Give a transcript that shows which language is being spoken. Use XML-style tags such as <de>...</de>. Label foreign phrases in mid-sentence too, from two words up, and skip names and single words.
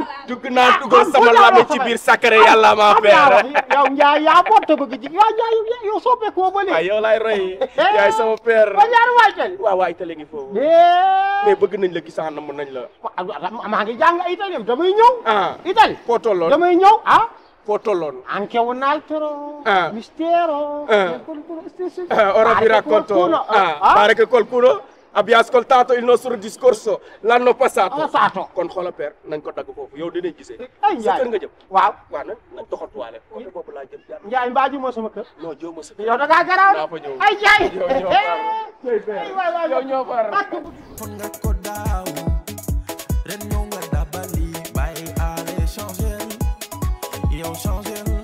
<wo>dugg naa dugal sama làmmiñ ci biir sacré yàlla</wo> <fr>ma père</fr> <wo>yow njaay yaa bon te bëgg ji yow soppeekoo ba léegi yow laay roy yaay sama père ba ñaar waaytali waay tale ngi foofu mais bëgg nañ la gisaa nam nañ la maa ngi jàng italien damay ñëw itali foo tolloon damay ñëw foo tolloon</wo> <it>anche un altro mistero ora vi racconto pare che qualcuno abbia ascoltato il nostro discorso l'anno passato</it> <wo>kon xoola père nañ ko dagg foofu yow dinañ gisee sa kër nga jëm waaw nañ doxatuwaale côté boobu laa jëm jaar Njaay mbaa ji moo sama kër non joo ma sa yow da ngaa garaaw naa fa ñëw ay Njaay yow ñoo far fon nga ko daaw ren ñëw nga dabali bàyyi ale changer yow changer</wo>